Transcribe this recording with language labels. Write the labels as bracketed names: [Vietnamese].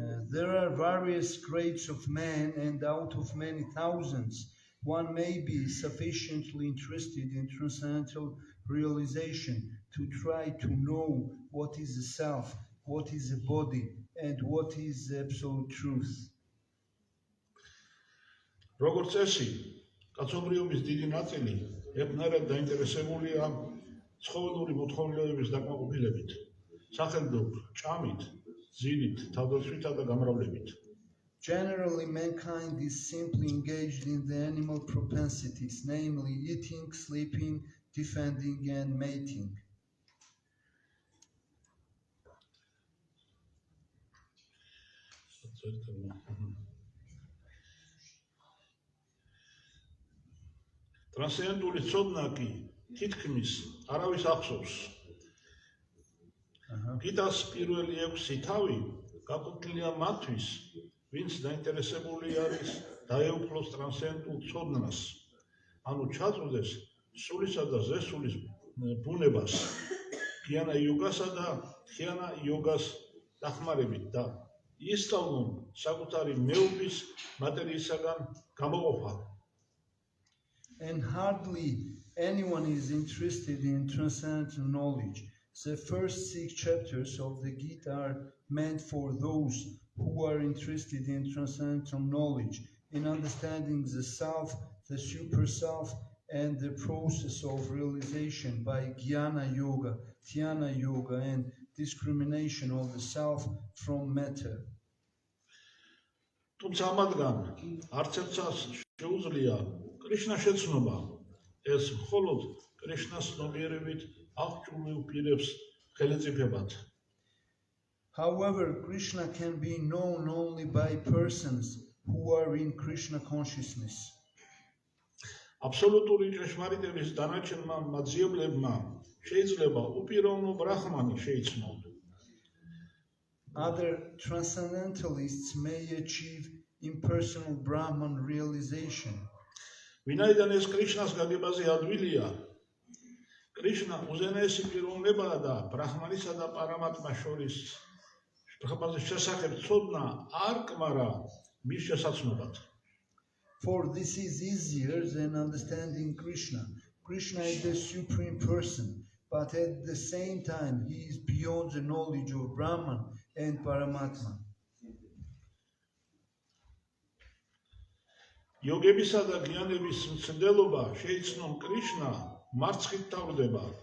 [English] There are various grades of man, and out of many thousands, one may be sufficiently interested in transcendental realization to try to know what is the self, what is the body, and what is the absolute truth. [Georgian] როგორც წესი, კაცობრიობის დიდი ნაწილი ერთნაირად დაინტერესებულია ცხოველური მოთხოვნილებების დაკმაყოფილებით, სახელმწიფო ჭამით, ძილით, თავდაცვითა და გამრავლებით. [English] Generally, mankind is simply engaged in the animal propensities, namely eating, sleeping, defending, and mating. [Georgian] ტრანსცენდენტული ცოდნა კი თითქმის არავის ახსოვს. გიტას პირველი 6 თავი გაყოფილია მათთვის, ვინც დაინტერესებული არის დაეუფლოს ტრანსცენდენტულ ცოდნას, ანუ ჩაწვდეს სულისა და ზესულის ბუნებას, გიანა იოგასა და თიანა იოგას დახმარებით და ისწავლონ საკუთარი მეუბნის მატერიისაგან გამოყოფა. [English] And hardly anyone is interested in transcendental knowledge. The first 6 chapters of the Gita are meant for those who are interested in transcendental knowledge, in understanding the self, the super self, and the process of realization by Jnana Yoga, Dhyana Yoga, and discrimination of the self from matter. [Georgian] თუმცა ამათგან არც ერთს შეუძლია კრიშნა შეცნობა. ეს მხოლოდ კრიშნას ცნობიერებით აღჭურვილ პირებს ხელეწიფებათ. [English] However, Krishna can be known only by persons who are in Krishna consciousness. [Georgian] აბსოლუტური ჭეშმარიტების დანარჩენმა მაძიებლებმა შეიძლება უპიროვნო ბრაჰმანი შეიცნონ. [English] Other transcendentalists may achieve impersonal Brahman realization. [Georgian] ვინაიდან ეს კრიშნას გაგებაზე ადვილია, კრიშნა უზენაესი პიროვნებაა და ბრაჰმანისა და პარამატმას შორის ბრაჰმანის შესახებ ცოდნა არ კმარა მის შესაძლებლად. [English] For this is easier than understanding Krishna. Krishna is the supreme person, but at the same time he is beyond the knowledge of Brahman and Paramatma. [Georgian] Yogebisa და გიანების მცდელობა შეიცნონ კრიშნა მარცხით თავდება.